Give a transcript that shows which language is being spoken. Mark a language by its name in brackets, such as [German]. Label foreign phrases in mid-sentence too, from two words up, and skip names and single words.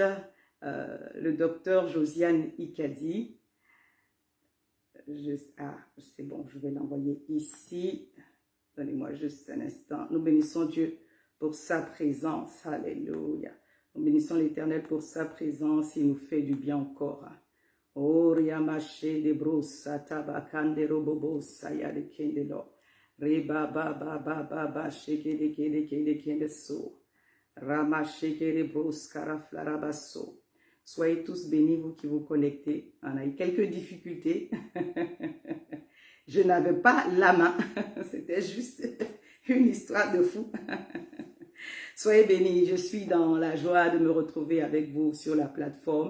[French] Le docteur Josiane Ikadi. C'est bon, je vais l'envoyer ici. Donnez-moi juste un instant. Nous bénissons Dieu pour sa présence. Alléluia. Nous bénissons l'Éternel pour sa présence. Il nous fait du bien encore. Oh, riamache de brosa tabakande robobo saya de kendelo. Reba baba baba sheke de kende so. Ramache de bros karaflarabaso. Soyez tous bénis, vous qui vous connectez. On a eu quelques difficultés. Je n'avais pas la main. C'était juste une histoire de fou. Soyez bénis. Je suis dans la joie de me retrouver avec vous sur la plateforme.